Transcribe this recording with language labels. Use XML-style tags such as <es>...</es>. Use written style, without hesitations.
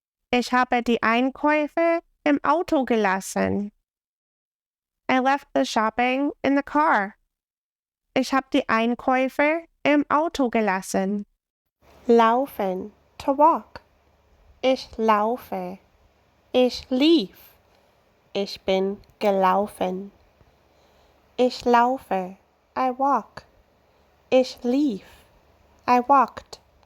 <de>Ich habe die Einkäufe im Auto gelassen.</de> <en>I left the shopping in the car.</en> <de>Ich habe die Einkäufe im Auto gelassen. Laufen.</de> <en>To walk.</en> <de>Ich laufe. Ich lief. Ich bin gelaufen. Ich laufe.</de> <en>I walk.</en> <de>Ich lief.</de> <en>I walked.</en>